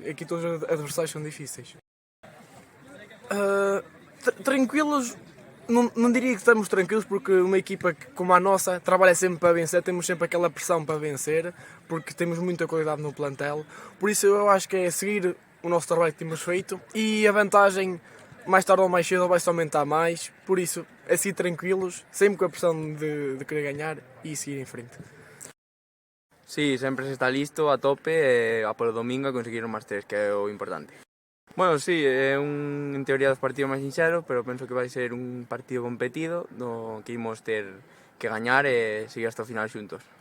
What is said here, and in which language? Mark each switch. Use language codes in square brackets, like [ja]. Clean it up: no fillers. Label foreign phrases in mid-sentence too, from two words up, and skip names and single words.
[pt] Aqui todos os adversários são difíceis. Tranquilos, não diria que estamos tranquilos porque uma equipa como a nossa trabalha sempre para vencer, temos sempre aquela pressão para vencer porque temos muita qualidade no plantel, por isso eu acho que é seguir o nosso trabalho que temos feito e a vantagem mais tarde ou mais cedo vai-se aumentar mais, por isso é seguir tranquilos, sempre com a pressão de querer ganhar e seguir em frente. [gl] Sí, sempre se está listo a tope e a polo domingo a conseguir o máis 3, que é o importante. Bueno, sí, é en teoría dos partidos máis sinxeros, pero penso que vai ser un partido competido no que imos ter que gañar e seguir hasta o final xuntos.